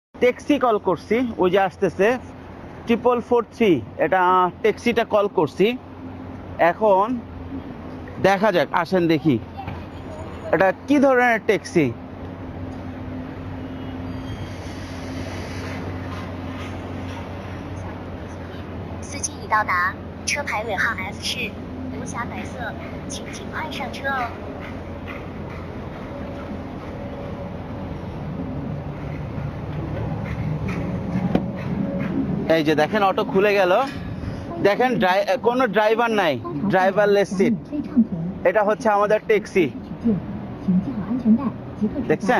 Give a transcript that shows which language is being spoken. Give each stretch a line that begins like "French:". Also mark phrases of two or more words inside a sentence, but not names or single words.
English: taxi call
Bangla: করছি, ওই যে আসতেছে 4443, এটা
English: taxi call
Bangla: করছি। এখন দেখা যাক, আসেন দেখি এটা কি ধরনের ট্যাক্সি।
Chinese: 到达，车牌尾号 F 是无瑕白色，请尽快上车哦。
Bangla: এই যে দেখেন অটো খুলে গেল, দেখেন কোনো ড্রাইভার নাই,
English: driverless seat.
Bangla: এটা হচ্ছে আমাদের ট্যাক্সি, দেখছেন?